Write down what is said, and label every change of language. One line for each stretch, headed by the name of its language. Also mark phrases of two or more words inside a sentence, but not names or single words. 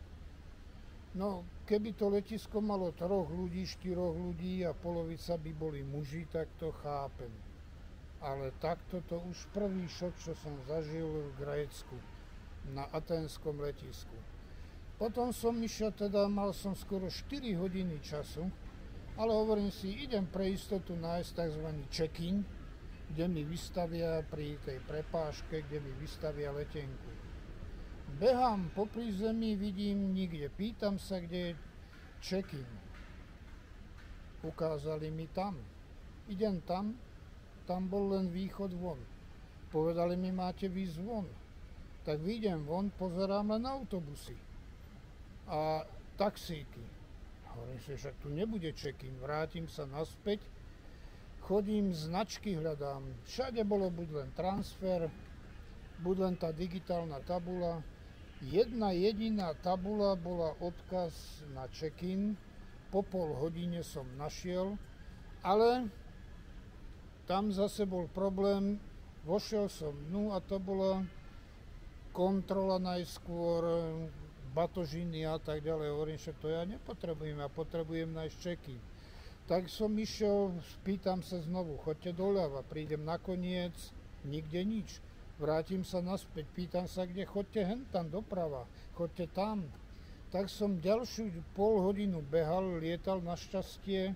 Slovak: No, keby to letisko malo 3 ľudí, 4 ľudí a polovica by boli muži, tak to chápem. Ale takto to už prvý šok, čo som zažil v Grécku, na aténskom letisku. Potom som išiel, teda mal som skoro 4 hodiny času, ale hovorím si, idem pre istotu nájsť tzv. Check-in, kde mi vystavia pri tej prepážke, kde mi vystavia letenku. Behám po prízemí, vidím nikde, pýtam sa, kde je check-in. Ukázali mi tam. Idem tam, tam bol len východ von. Povedali mi, máte výjsť von. Tak vyjdem von, pozerám len autobusy a taxíky. Hovorím si, že tu nebude check-in, vrátim sa naspäť, chodím, značky hľadám. Všade bolo buď len transfer, buď len tá digitálna tabula. Jedna jediná tabula bola odkaz na check-in, po pol hodine som našiel, ale tam zase bol problém, vošiel som dnu a to bola kontrola najskôr, batožiny a tak ďalej. Hovorím, že to ja nepotrebujem, ja potrebujem nájsť check-in. Tak som išiel, pýtam sa znovu, choďte doľava, prídem nakoniec, nikde nič. Vrátim sa naspäť, pýtam sa, kde, choďte hentam doprava, choďte tam. Tak som ďalšiu pol hodinu behal, lietal našťastie.